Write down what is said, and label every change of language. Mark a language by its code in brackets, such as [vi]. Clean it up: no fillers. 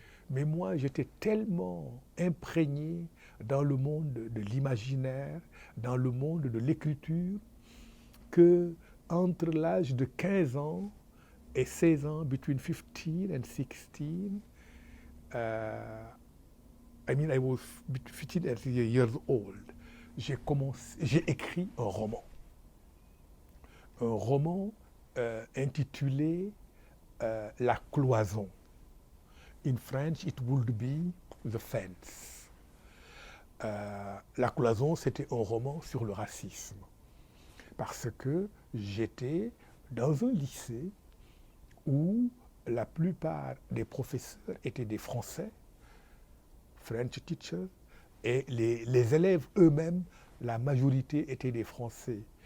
[fr] Mais moi, j'étais tellement imprégné dans le monde de l'imaginaire, dans le monde de l'écriture, que entre l'âge de 15 ans et 16 ans, [en] between 15 and 16, I was 15 and 16 years old, [fr] j'ai écrit un roman intitulé La cloison. [en] In French, it would be The Fence. [fr] La cloison, c'était un roman sur le racisme. Parce que j'étais dans un lycée où la plupart des professeurs étaient des Français, [en] French teachers, [fr] et les élèves eux-mêmes, la majorité étaient des Français.